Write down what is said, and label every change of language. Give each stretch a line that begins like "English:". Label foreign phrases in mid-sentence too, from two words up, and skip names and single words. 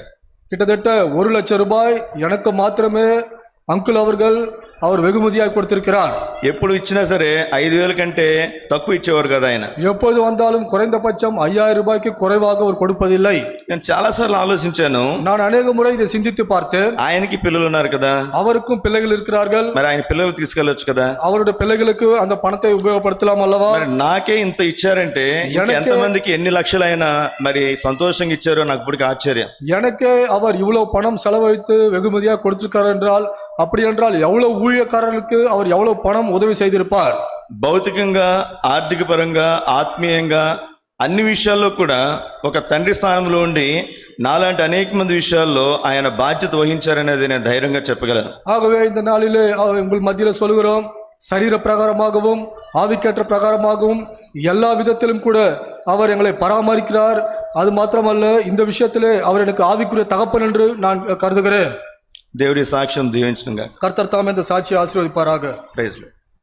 Tamil: கிட்டத்தட்ட 1,00,000 ரூபாய் எனக்கு மாத்திரமே அங்குள் அவர்கள் அவர் வெகுமதியாக கொடுத்திருக்கிறார்.
Telugu: ఎప్పుడు ఇచ్చినా సరే 5,000 కంటే తక్కువ ఇచ్చేవారు కదా ఆయన.
Tamil: எப்போது வந்தாலும் குறைந்தபட்சம் 5,000 ரூபாய்க்கு குறைவாக அவர் கொடுப்பதில்லை.
Telugu: నేను చాలా సార్లు ఆలోచించాను,
Tamil: நான் அநேக முறை இதை சிந்தித்து பார்த்தேன்.
Telugu: ఆయనకి పిల్లలు ఉన్నారు కదా,
Tamil: அவருக்கும் பிள்ளைகள் இருக்கிறார்கள்.
Telugu: మరి ఆయన పిల్లలు తీసుకెళ్ళొచ్చు కదా,
Tamil: அவருடைய பிள்ளைகளுக்கு அந்த பணத்தை உபயோகப்படுத்தலாம் அல்லவா?
Telugu: మరి నాకే ఇంత ఇచ్చారంటే ఎంతమందికి ఎన్ని లక్షలైనా మరి సంతోషంగా ఇచ్చారో నాకు ఇప్పటికి ఆశ్చర్యం.
Tamil: எனக்கே அவர் இவ்வளவு பணம் செலவழித்து வெகுமதியாக கொடுத்திருக்கார் என்றால், அப்படி என்றால் எவ்வளவு ஊழியக்காரர்களுக்கு அவர் எவ்வளவு பணம் உதவி செய்திருப்பார்.
Telugu: భౌతికంగా, ఆర్థిక పరంగా, ఆత్మీయంగా అన్ని విషయాల్లో కూడా ఒక తండ్రి స్థానంలో ఉండి నాలాంటి అనేక మంది విషయాల్లో ఆయన బాధ్యత వహించారనేది నేను ధైర్యంగా చెప్పగలను.
Tamil: ஆகவே இந்த நாளிலே உங்கள் மத்தியில சொல்கிறோம், சரீர பிரகாரமாகவும் ஆவிக்கேற்ற பிரகாரமாகவும் எல்லா விதத்திலும் கூட அவர் எங்களை பராமரிக்கிறார். அது மாத்திரமல்ல, இந்த விஷயத்திலே அவர் எனக்கு ஆவிக்குரிய தகப்பன் என்று நான் கருதுகிறேன்.
Telugu: దేవుడి సాక్ష్యం దీవించునుగా.
Tamil: கர்த்தர் தாமே இந்த சாட்சியை ஆசீர்வதிப்பாராக.
English: praise Lord.